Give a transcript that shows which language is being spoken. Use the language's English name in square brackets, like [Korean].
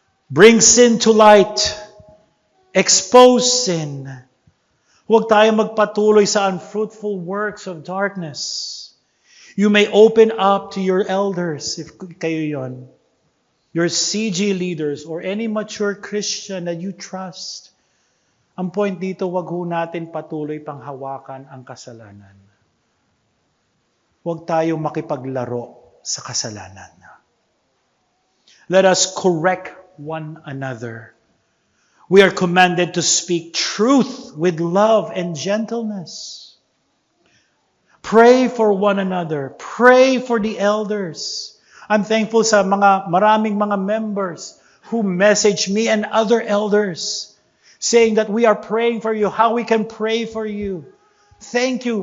[English] Bring sin to light. Expose sin. [Filipino] Huwag tayo magpatuloy sa [English] unfruitful works of darkness. You may open up to your elders, if [Filipino] kayo yon, [English] your CG leaders, or any mature Christian that you trust. [Filipino] Ang point dito, wag ho natin patuloy pang hawakan ang kasalanan. Huwag tayo makipaglaro sa kasalanan. [English] Let us correct one another. We are commanded to speak truth with love and gentleness. Pray for one another. Pray for the elders. I'm thankful [Filipino] sa maraming mga [English] members who message me and other elders saying that we are praying for you, how we can pray for you. Thank you.